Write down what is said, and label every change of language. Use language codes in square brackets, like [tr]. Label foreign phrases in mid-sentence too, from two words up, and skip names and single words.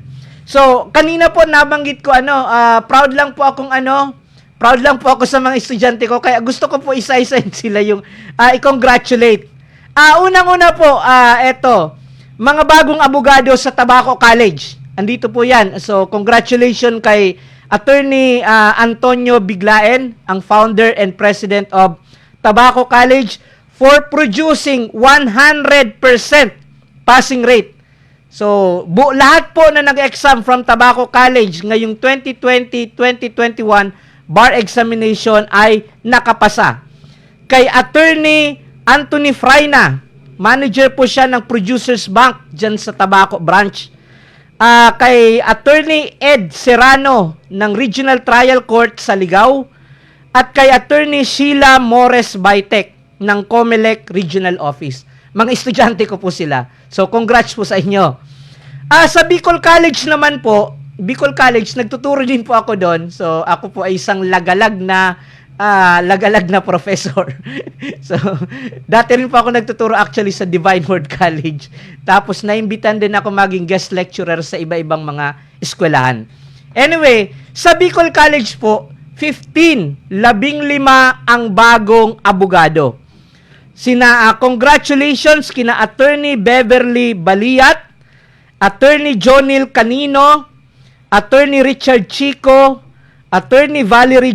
[tl] So, kanina po nabanggit ko proud lang po ako sa mga estudyante ko, kaya gusto ko po isa-isahin sila yung i-congratulate. Unang-una po, eto, mga bagong abogado sa Tabaco College. Andito po yan. So, congratulations kay Attorney Antonio Biglaen, ang [en] founder and president of Tabaco College, for producing 100% passing rate. [tl] So, lahat po na nag-exam from Tabaco College ngayong 2020-2021 [en] bar examination [tl] ay nakapasa. Kay Attorney Anthony Fraina, manager po siya ng Producers Bank dyan sa Tabaco branch. Kay Attorney Ed Serrano ng Regional Trial Court sa Ligao. At kay Attorney Sheila Mores Baitek ng COMELEC Regional Office. Mga estudyante ko po sila. So, congrats po sa inyo. Sa Bicol College naman po, Bicol College, nagtuturo din po ako doon. So, ako po ay isang lagalag na professor. So, dati rin po ako nagtuturo actually sa Divine Word College. Tapos, naimbitan din ako maging [en] guest lecturer [tl] sa iba-ibang mga eskwelahan. Anyway, sa Bicol College po, 15 ang bagong abogado. Congratulations kina Attorney Beverly Baliat, Attorney Jonil Canino, Attorney Richard Chico, Attorney Valerie